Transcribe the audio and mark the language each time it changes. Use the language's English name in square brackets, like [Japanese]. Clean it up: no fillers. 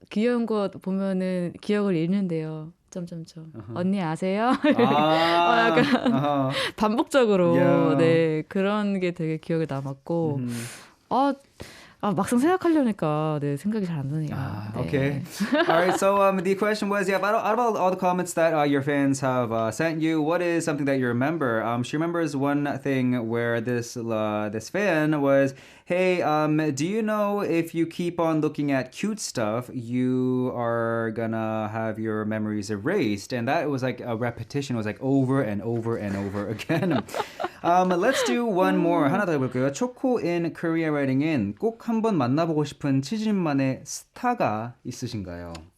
[Korean] 귀여운 거 보면은 기억을 잃는데요. 점점점. 언니 아세요? 약간 반복적으로 네 그런 게 되게 기억에 남았고 막상 생각하려니까 네 생각이 잘 안 나네요. [English] Okay. All right. So the question was, yeah, out of all the comments that your fans have sent you, what is something that you remember? She remembers one thing where this fan was, hey, do you know if you keep on looking at cute stuff, you are gonna have your memories erased? And that was like a repetition. It was like over and over and over again. Let's do one more. [Korean] 하나 더 해볼게요. 초코 [English] in Korea writing in [Korean] 꼭 한번 만나보고 싶은 치즈님만의 스타가 있으신가요?